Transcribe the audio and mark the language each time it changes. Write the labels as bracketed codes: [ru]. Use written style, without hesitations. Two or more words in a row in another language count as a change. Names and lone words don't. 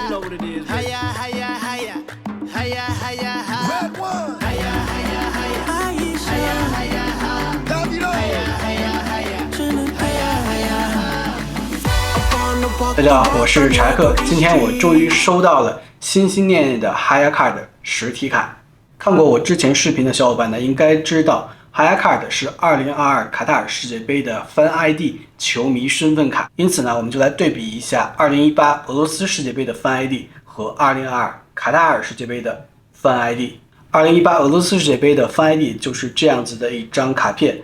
[en] what it is. Hiya, hiya, hiya. Hiya, hiya, hi. Red one. Hiya, hiya, hiya. Hiya, hiya, hi. Hiya, hiya, hiya. Hiya, hiya, hi. [zh] 大家好，我是柴克。今天我终于收到了心心念念的 HiyaCard 实体卡。看过我之前视频的小伙伴呢，应该知道 HiyaCard 是2022卡塔尔世界杯的 [en] Fan ID [zh] 球迷身份卡。因此呢，我们就来对比一下2018俄罗斯世界杯的 [en] Fan ID [zh] 和2022卡塔尔世界杯的 [en] Fan ID。 [zh] 2018俄罗斯世界杯的 Fan ID 就是这样子的一张卡片。